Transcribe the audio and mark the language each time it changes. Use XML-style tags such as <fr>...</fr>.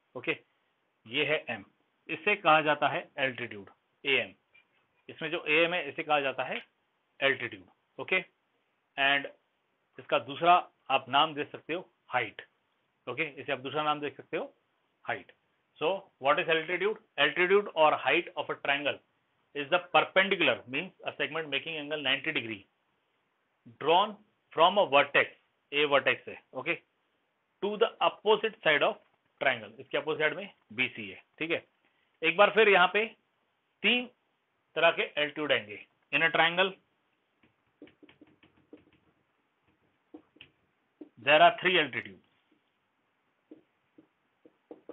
<hi>Okay, ये है M, इसे कहा जाता है एल्टीट्यूड, ए एम। इसमें जो ए एम है इसे कहा जाता है एल्टीट्यूड। ओके, एंड इसका दूसरा आप नाम दे सकते हो हाइट। ओके, इसे आप दूसरा नाम दे सकते हो height.</hi> <en>So what is altitude? Altitude और height of a triangle is the perpendicular, means a segment making angle 90 degree drawn from a vertex, a vertex है, okay, to the opposite side of triangle,</en> <hi>इसके opposite side में BC है। ठीक है, एक बार फिर यहाँ पे तीन तरह के एल्टीट्यूड आएंगे</hi> <en>In a triangle. There are 3 altitude.</en>